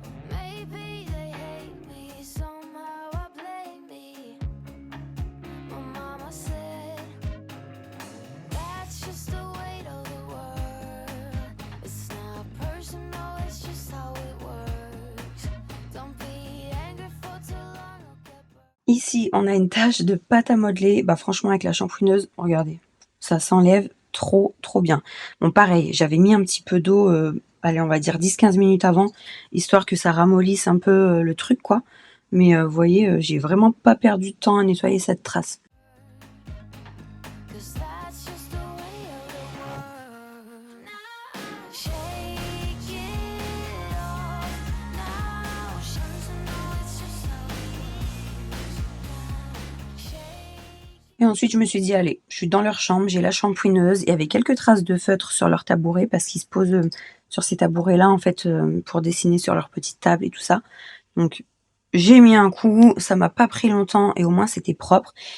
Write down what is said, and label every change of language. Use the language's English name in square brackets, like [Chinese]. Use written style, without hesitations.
[English] Maybe they hate me, somehow I blame me. My mama said, that's just the weight of the world. It's not personal, it's just how it works. Don't be angry for too long or get burned. [French] Ici, on a une tache de pâte à modeler. Bah franchement, avec la shampooineuse, regardez, ça s'enlève trop bien. Bon, pareil, j'avais mis un petit peu d'eau, allez, on va dire 10-15 minutes avant, histoire que ça ramollisse un peu le truc, quoi. Mais vous voyez, j'ai vraiment pas perdu de temps à nettoyer cette trace. [English] 'Cause that's just the way of the world. Shake it off now. Personal, it's just how it works. Shake. [French] Et ensuite, je me suis dit, allez, je suis dans leur chambre, j'ai la shampooineuse. Il y avait quelques traces de feutre sur leur tabouret parce qu'ils se posent sur ces tabourets-là, en fait, pour dessiner sur leur petite table et tout ça. Donc, j'ai mis un coup, ça m'a pas pris longtemps et au moins c'était propre.